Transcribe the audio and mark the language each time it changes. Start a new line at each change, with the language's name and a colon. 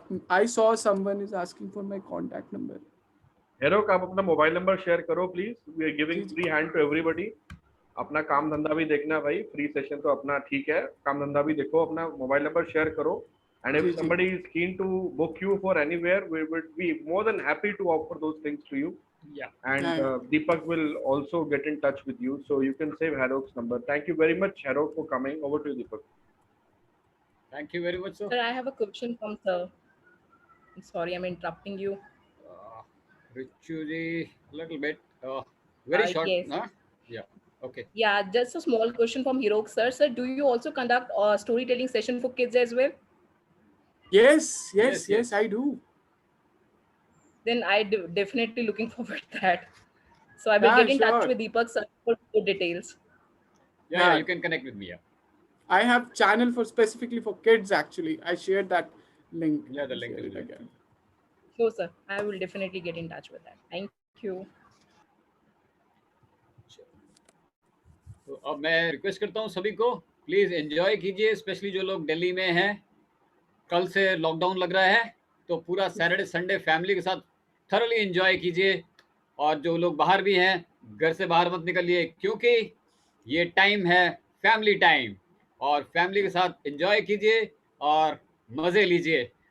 English: I saw someone is asking for my contact number.
Hindi: Heroku, आप अपना mobile number share करो please.
English: We are giving free hand to everybody.
Hindi: अपना काम धंधा भी देखना भाई, फ्री सेशन तो अपना ठीक है, काम धंधा भी देखो, अपना मोबाइल नंबर शेयर करो.
English: And if somebody is keen to book you for anywhere, we would be more than happy to offer those things to you. Yeah. And Deepak will also get in touch with you, so you can save Herok's number. Thank you very much, Herok, for coming. Over to you, Deepak. Thank you very much, sir. Sir, I have a question from sir. I'm sorry, I'm interrupting you. Richuji, little bit. Very short. Yes. Huh? Yeah. Okay. Yeah, just a small question from Hirok sir. Sir, do you also conduct a storytelling session for kids as well? Yes, I do. Then I definitely looking forward to that. So I will get in touch with Deepak sir for more details. Yeah, you can connect with me. Yeah. I have channel for specifically for kids. Actually, I shared that link. Yeah, the link Share is there. again. Sure, sir. I will definitely get in touch with that. Thank you.
Hindi: तो अब मैं request करता हूँ सभी को, please enjoy कीजिए, specially जो लोग दिल्ली में हैं। कल से लॉकडाउन लग रहा है, तो पूरा सैटरडे संडे फैमिली के साथ थरली एंजॉय कीजिए। और जो लोग बाहर भी हैं, घर से बाहर मत निकलिए, क्योंकि ये टाइम है फैमिली टाइम, और फैमिली के साथ एंजॉय कीजिए और मजे लीजिए।